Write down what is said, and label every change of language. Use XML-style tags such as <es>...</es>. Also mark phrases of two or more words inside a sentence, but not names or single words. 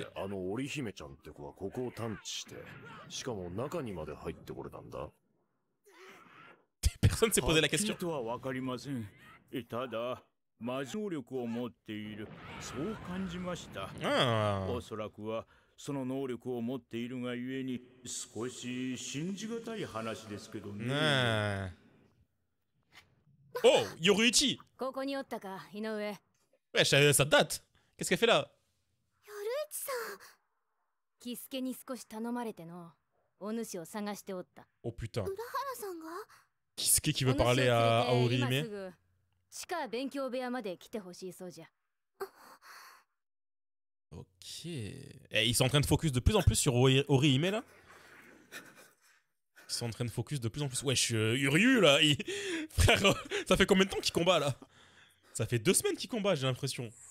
<ja>あの織姫ちゃんって子はここを探知して、しかも中にまで入ってこれたんだ。</ja> <fr>Personne s'est posé la question.</fr> <ja>とはわかりません。ただ魔能力を持っている、そう感じました。おそらくはその能力を持っているがゆえに少し信じがたい話ですけどね。</ja> <fr>Oh, Yoruichi.</fr> <ja>ここにおったか、井上。</ja> <fr>Ouais, ça date. Qu'est-ce qu'elle fait là?</fr> <ja>ヨルイチさん。キスケに少し頼まれてのお主を探しておった。</ja> <fr>Oh putain.</fr> <ja>浦原さんが</ja> <fr>Qui qui veut parler à Orihime?</fr> <ja>地下勉強部屋まで来てほしいそうじゃ。</ja> <fr>Ok. Et ils sont en train de focus de plus en plus sur Orihime là. Ils sont en train de focus de plus en plus. Wesh, Uryu là. Frère, ça fait combien de temps qu'il combat là? Ça fait 2 semaines qu'il combat, j'ai l'impression.</fr>